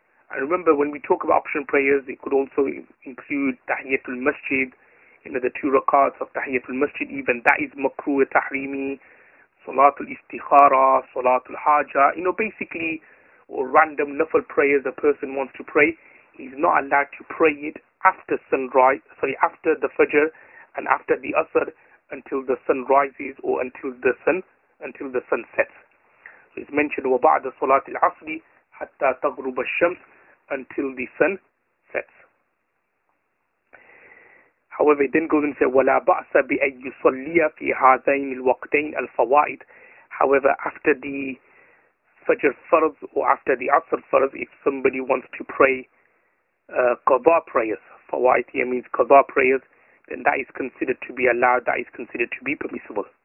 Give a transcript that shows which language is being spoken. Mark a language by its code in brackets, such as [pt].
[en] And remember, when we talk about optional prayers, it could also include Tahiyatul Masjid, the 2 rakats of Tahiyatul Masjid, even that is makruh tahrimi, Salatul Istikhara, Salatul Haja, basically, or random nafil prayers a person wants to pray, he's not allowed to pray it after after the Fajr and after the Asr until the sun rises or until the sun sets. So it's mentioned [ar] وَبَعْدَ صَلَاةِ الْعَصْرِ حَتَّى تَغْرُبَ الشَّمْسِ [en] until the sun sets. However, it then goes and says, [ar] وَلَا بَأْسَ بِأَن يُصَلِّيَ فِي هَذَيْنِ الْوَقْتَيْنِ الْفَوَائِدِ. [en] However, after the Fajr Farz or after the Asr Farz, if somebody wants to pray Qadha prayers, Fawaid here means Qadha prayers, then that is considered to be allowed, that is considered to be permissible.